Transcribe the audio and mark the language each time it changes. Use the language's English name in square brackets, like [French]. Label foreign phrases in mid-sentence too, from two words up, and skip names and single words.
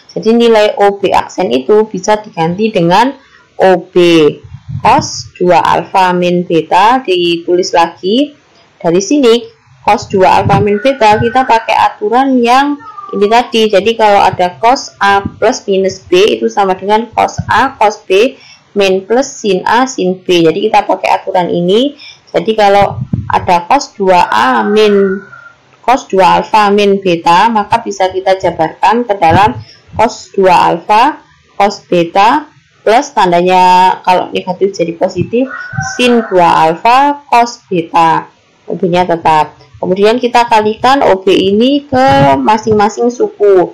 [Indonesian] Jadi nilai OB aksen itu bisa diganti dengan OB cos 2 alfa min beta. Ditulis lagi dari sini cos 2 alfa min beta kita pakai aturan yang ini tadi. Jadi kalau ada cos A plus minus B itu sama dengan cos A cos B min plus sin A sin B. Jadi kita pakai aturan ini. Jadi kalau ada cos 2A min cos 2 alfa min beta, maka bisa kita jabarkan ke dalam cos 2 alfa cos beta plus tandanya kalau negatif jadi positif sin 2 alfa cos beta. OB-nya tetap. Kemudian kita kalikan OB ini ke masing-masing suku.